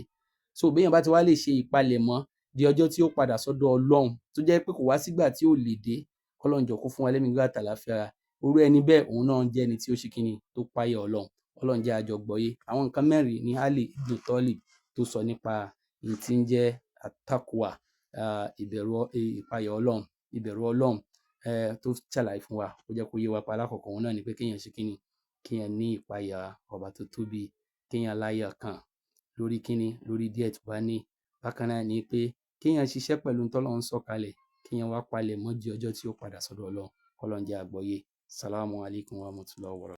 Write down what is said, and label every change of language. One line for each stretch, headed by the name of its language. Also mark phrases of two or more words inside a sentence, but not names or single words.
Yoruba: So béèyàn bá ti wá lè ṣe ìpalẹ̀mọ́ di ọjọ́ tí ó padà sọ́dọ̀ Ọlọ́run, tó jẹ́ pé kò wá sígbà tí ó lè dé, k'Ọlọ́run jọ̀ọ́ kó fún wa lẹ́mìí gígùn àtàlàáfíà ara. Irú ẹni bẹ́ẹ̀, òun náà jẹ́ ẹni tí ó ṣe kíni, tó páyà Ọlọ́run. Ọlọ́run jẹ́ a jọ gbọ́yé. Àwọn nǹkan mẹ́rin ni Ali ibn Talib tó sọ nípa èyí tí ń jẹ́ at-taqwa, ìpáyà Ọlọ́run, ìbẹ̀rù Ọlọ́run, tó ṣàlàyé fún wa. Ó jẹ́ kó yé wa pé alákọ̀ọ́kọ́ òun náà ni pé kéèyàn ṣe kíni, kéèyàn ní ìpáyà ọba tó tóbi, kéèyàn láyọ̀kán lórí kíni, lórí díẹ̀ tó bá ní. Bákan náà ni pé kéèyàn ṣiṣẹ́ pẹ̀lú ohun t'Ọlọ́run sọ̀kalẹ̀, kéèyàn wá palẹ̀mọ́ di ọjọ́ tí ó padà sọ́dọ̀ Ọlọ́run. K'Ọlọ́run jẹ́ a gbọ́yé.
Arabic: السلام عليكم ورحمة الله وبركاته.